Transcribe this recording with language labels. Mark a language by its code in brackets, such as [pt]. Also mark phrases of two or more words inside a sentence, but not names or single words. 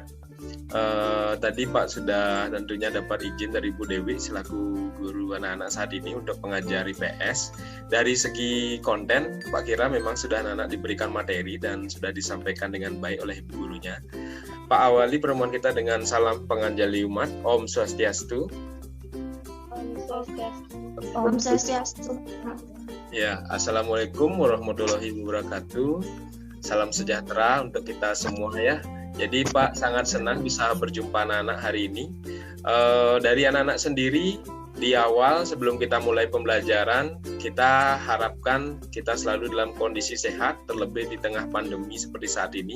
[id] Tadi Pak sudah tentunya dapat izin dari Bu Dewi selaku guru anak-anak saat ini untuk mengajar IPS. Dari segi konten, Pak kira memang sudah anak-anak diberikan materi dan sudah disampaikan dengan baik oleh ibu gurunya. Pak awali pertemuan kita dengan salam penganjali umat, Om Swastiastu. Om Swastiastu. [ar] Ya, السلام عليكم ورحمة الله وبركاته. [id] Salam sejahtera untuk kita semua ya. Jadi Pak sangat senang bisa berjumpa anak-anak hari ini. Dari anak-anak sendiri, di awal sebelum kita mulai pembelajaran, kita harapkan kita selalu dalam kondisi sehat, terlebih di tengah pandemi seperti saat ini.